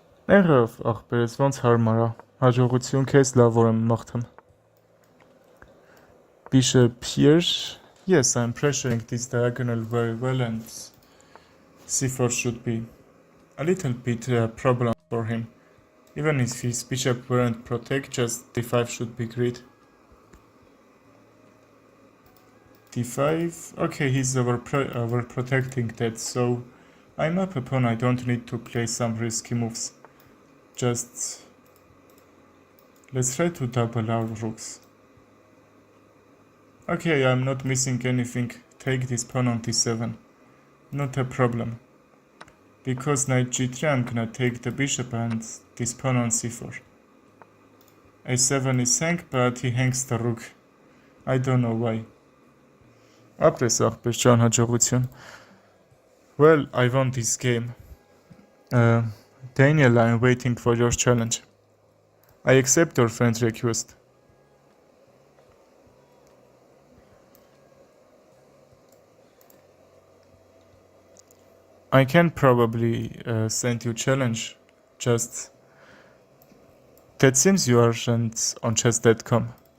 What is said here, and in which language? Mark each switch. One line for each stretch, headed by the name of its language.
Armenian: Ներով աղբերս ոնց հարմար է, հաջողություն քեզ, լավ որ եմ մաղթում.
English: Bishop here, yes, I'm pressuring this diagonal very well, and c4 should be a little bit problem for him. Even if his bishop weren't protect, just d5 should be great. d5, okay, he's overprotecting that, so I'm up a pawn, I don't need to play some risky moves. Just let's try to double our rooks. Okay, I'm not missing anything. Take this pawn on d7. Not a problem. Because knight g3, I'm gonna take the bishop and this pawn on c4. a7 is hang, but he hangs the rook. I don't know why.
Armenian: Ապրես աղբեր ջան, հաջողություն.
English: Well, I won this game. Daniel, I'm waiting for your challenge. I accept your friend request. I can probably send you challenge. Just that seems you aren't on chess.com.